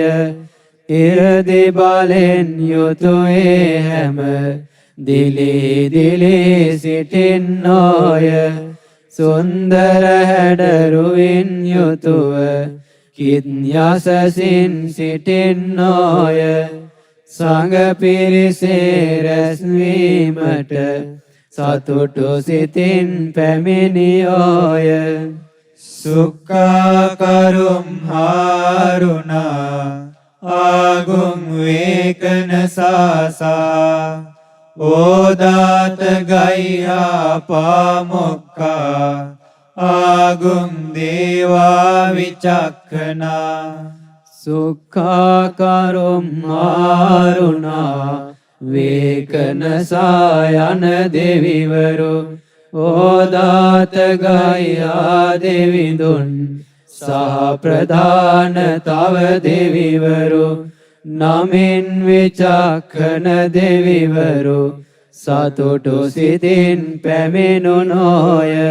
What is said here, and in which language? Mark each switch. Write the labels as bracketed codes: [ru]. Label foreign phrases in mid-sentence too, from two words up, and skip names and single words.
[si] ඉරදි බලෙන් යුතුයේ හැම දිලි දිලි සිටින්නෝය සුන්දර හැඩරුවින් යුතුව කිත් යසසින් සිටින්නෝය සඟ පිරිසේ රැස්වීමට සතුටු සිතින් පැමිණියෝය [pi] සුක්ඛාකරුම් හාරුණා ආගුම් වේකන සාසා ඕදාත ගයිහා පාමොක්කා ආගුම් දේවා විචක්ඛනා [si] සුක්ඛාකරුම් ආරුණා වේකන සායන දෙවිවරු ඕදාත ගයා දෙවිඳුන් සහ ප්‍රධාන තව දෙවිවරු නමින් විචක්ඛන දෙවිවරු සතුටු සිතින් පැමිණුනෝය